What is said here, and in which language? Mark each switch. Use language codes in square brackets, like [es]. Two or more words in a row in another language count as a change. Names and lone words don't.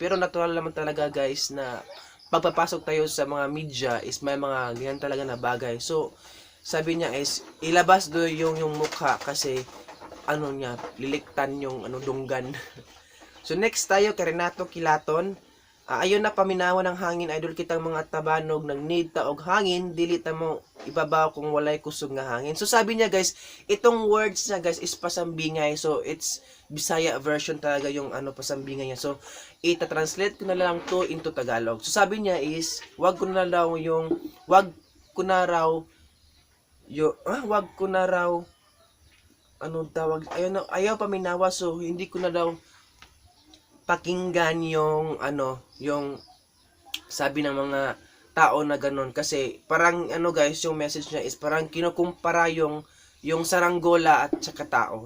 [tl] Pero natural naman talaga guys na pagpapasok tayo sa mga media is may mga ganyan talaga na bagay. So sabi niya is ilabas do yung mukha kasi niya liliktan yung dunggan. So next tayo kay Renato Kilaton. [ceb] Ayon na paminawan ng hangin, idol kitang mga tabanog nang need ta og hangin, dili ta mo ibabaw kung walay kusog nga hangin. [tl] So sabi niya guys, itong words niya guys is pasambingay. So [en] it's Bisaya version [tl] talaga yung pasambingay niya. So ita-translate ko na lang to into Tagalog. So sabi niya is wag ko na raw [ceb] ayaw paminawa, [tl] so hindi ko na daw pakinggan yung yung sabi ng mga tao na ganun kasi parang guys, yung message niya is parang kinukumpara yung saranggola at saka tao.